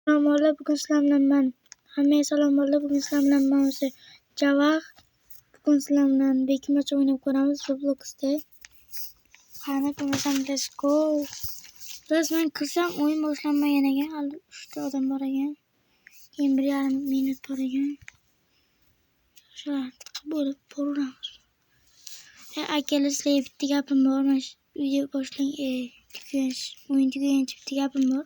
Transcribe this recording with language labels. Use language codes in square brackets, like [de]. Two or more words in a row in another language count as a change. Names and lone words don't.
[tr] Selamlar, bugün sizlerle ben. Hammaga selamlar, bugün sizlerle ben o'sha Javaq. Bugün sizlerle bir iki maç oynayıp ko'ramiz Roblox'da. [uz] Qani, bo'lmasam [en] let's go. [uz] Resmen kirsam o'yin boshlanmagan ekan. Hali 3 ta odam bor ekan. Keyin 1,5 minut bor ekan. Shular bo'lib boraveramiz. Akalar, sizlarga bitta gapim bor. Mana shu video boshlang, o'yin tugagancha bitta gapim bor.